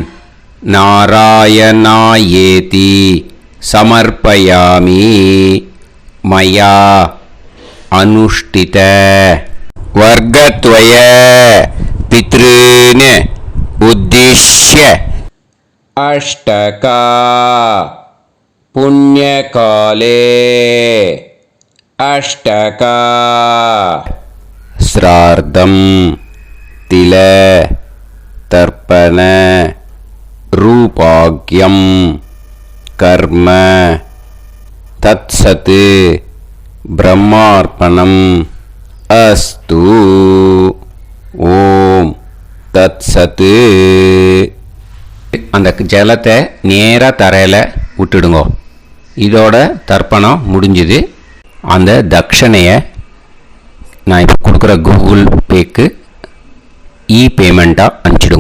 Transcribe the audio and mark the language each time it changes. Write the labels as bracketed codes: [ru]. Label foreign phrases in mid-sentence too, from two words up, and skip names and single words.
[sa] नारायणायेति समर्पयामि मया अनुष्ठित वर्गद्वय पितॄन् उद्दिश्य अष्टका पुण्यकाले अष्टका श्रार्धं तिल तर्पण रूपाग्यं कर्म तत्सत् ब्रह्मार्पणम् अस्तु. ओं तत्सत्. [ta] அந்த ஜலத்தை நேராக தரையில் விட்டுடுங்க. இதோட தர்ப்பணம் முடிஞ்சுது. அந்த தட்சணையை நான் இப்போ கொடுக்குற கூகுள் பேக்கு பேமெண்ட்டாக அனுப்பிச்சிடுங்க.